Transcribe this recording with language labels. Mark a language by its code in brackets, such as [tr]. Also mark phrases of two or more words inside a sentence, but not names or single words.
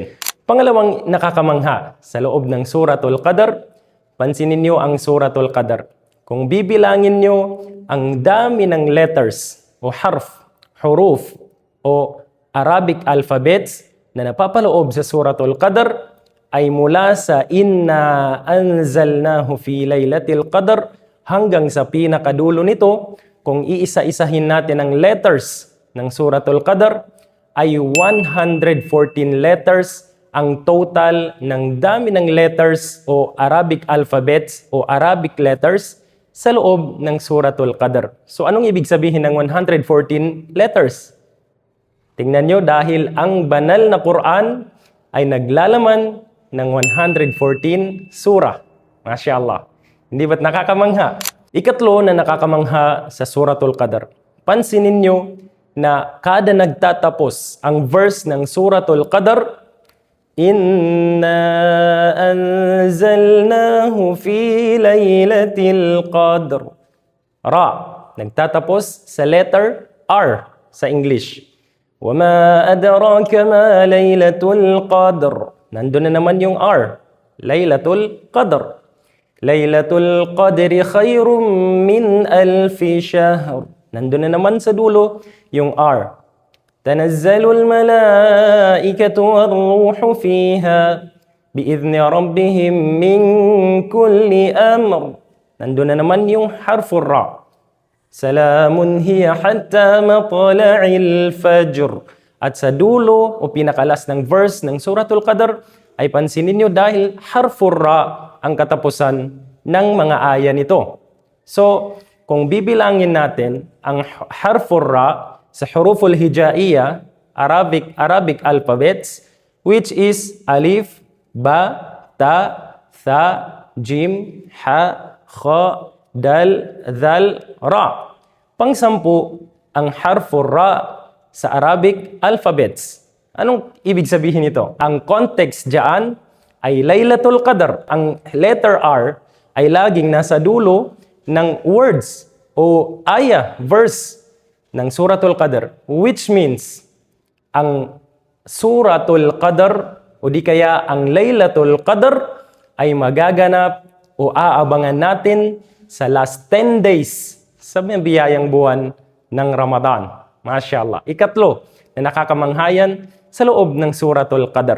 [tl] Pangalawang nakakamangha sa loob ng Suratul Qadr, pansinin nyo ang Suratul Qadr. Kung bibilangin nyo ang dami ng letters o huruf o [en] Arabic alphabets [tl] na napapaloob sa Suratul Qadr ay mula sa [ar] إنا أنزلناه في ليلة القدر [tl] hanggang sa pinakadulo nito, kung iisa-isahin natin ang letters ng Suratul Qadr ay 114 letters ang total ng dami ng letters o [en] Arabic alphabets [tl] o [en] Arabic letters [tl] sa loob ng Suratul Qadr. So anong ibig sabihin ng 114 letters? Tingnan nyo, dahil ang banal na Quran ay naglalaman ng 114 surah. [ar] ما شاء الله. [tl] Hindi ba't nakakamangha? Ikatlo na nakakamangha sa Suratul Qadr. Pansinin nyo na kada nagtatapos ang verse ng Suratul Qadr, [ar] إنا أنزلناه في ليلة القدر. [tl] Ra, nagtatapos sa letter R sa English. [ar] وما أدراك ما ليلة القدر. [tl] Nandun na naman yung R, Laylatul Qadr. [ar] ليلة القدر خير من ألف شهر. [tl] Nandun na naman sa dulo yung R. [ar] تنزل الملائكة والروح فيها بإذن ربهم من كل أمر. [tl] Nandun na naman yung [ar] حرف الراء. سلام هي حتى مطلع الفجر. [tl] At sa dulo o pinakalas ng verse ng Suratul Qadr ay pansinin nyo dahil [ar] حرف الراء [tl] ang katapusan ng mga aya nito. So, kung bibilangin natin ang [ar] حرف الراء [tl] sa [ar] حروف الهجاء, [en] Arabic alphabets, which is [ar] ألف باء تاء ثاء جيم, حاء خاء دال ذال راء. [tl] Pang-sampu, ang harful ra sa [en] Arabic alphabets. [tl] Anong ibig sabihin nito? Ang context diyan ay Laylatul Qadr. Ang letter R ay laging nasa dulo ng words o aya, verse ng Suratul Qadr, [en] which means [tl] ang Suratul Qadr o di kaya ang Laylatul Qadr ay magaganap o aabangan natin sa [en] last 10 days [tl] sa biyayang buwan ng Ramadan. [ar] ما شاء الله. [tl] Ikatlo na nakakamanghayan sa loob ng Suratul Qadr.